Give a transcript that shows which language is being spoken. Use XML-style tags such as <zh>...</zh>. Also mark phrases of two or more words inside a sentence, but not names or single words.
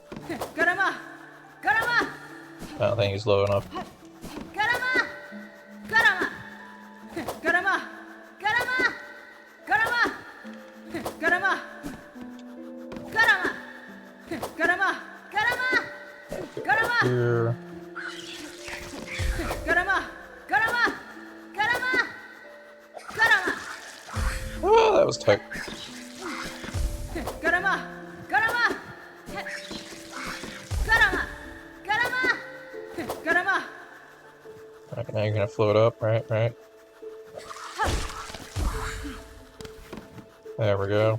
<en>Garama! Garama! I don't think he's low enough. Garama! Garama! Garama! Garama! Garama! Garama! Garama! Garama! Garama! Garama! Here. Garama! Garama! Garama! Garama! Oh, that was tight. Garama! Garama! Garama! Garama! Garama! Alright, now you're gonna float up, right? There we go.</en>